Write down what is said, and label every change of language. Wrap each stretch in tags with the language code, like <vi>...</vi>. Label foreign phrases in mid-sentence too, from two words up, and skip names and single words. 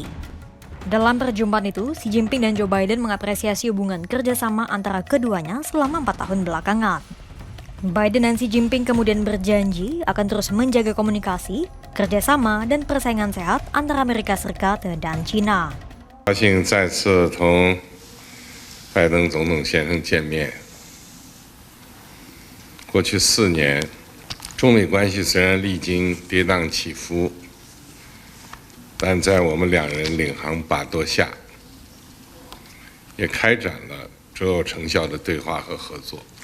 <id>Dalam perjumpaan itu, Xi Jinping dan Joe Biden mengapresiasi hubungan kerjasama antara keduanya selama 4 tahun belakangan. Biden dan Xi Jinping kemudian berjanji akan terus menjaga komunikasi, kerjasama, dan persaingan sehat antara Amerika Serikat dan China.</id> <zh>高兴再次同拜登总统先生见面。过去4年，中美关系虽然历经跌宕起伏，但在我们两人领航把舵下，也开展了卓有成效的对话和合作。</zh>